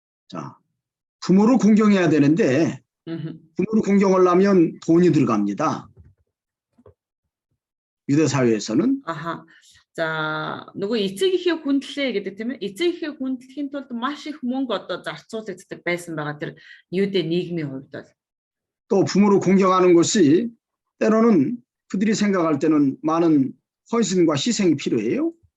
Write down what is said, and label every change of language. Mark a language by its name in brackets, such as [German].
[Korean] 자, 부모를 공경해야 되는데 부모를 공경을 하면 돈이 들어갑니다. 유대 사회에서는. 아하. [Mongolian] За нөгөө эцэг эхээ хүндлээ гэдэг тийм ээ. Эцэг эхээ хүндлэхийн тулд маш их мөнгө одоо зарцуулагддаг байсан байгаа тэр юудэ нийгмийн хувьд бол. [Korean] 또 부모를 공경하는 것이 때로는 그들이 생각할 때는 많은 헌신과 희생이 필요해요.